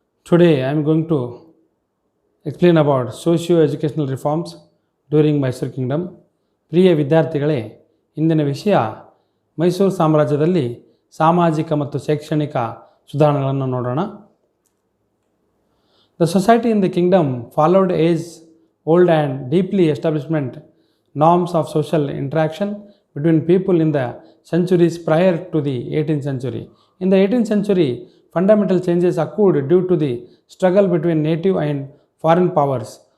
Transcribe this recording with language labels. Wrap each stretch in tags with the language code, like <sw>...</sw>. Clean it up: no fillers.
<en>Today I am going to explain about socio-educational reforms during Mysore Kingdom.</en> <kn>ಪ್ರಿಯ ವಿದ್ಯಾರ್ಥಿಗಳೇ, ಇಂದಿನ ವಿಷಯ ಮೈಸೂರು ಸಾಮ್ರಾಜ್ಯದಲ್ಲಿ ಸಾಮಾಜಿಕ ಮತ್ತು ಶೈಕ್ಷಣಿಕ ಸುಧಾರಣೆಗಳನ್ನು ನೋಡೋಣ.</kn> <en>The society in the kingdom followed age-old and deeply established norms of social interaction between people in the centuries prior to the 18th century. In the 18th century, fundamental changes occurred due to the struggle between native and foreign powers.</en>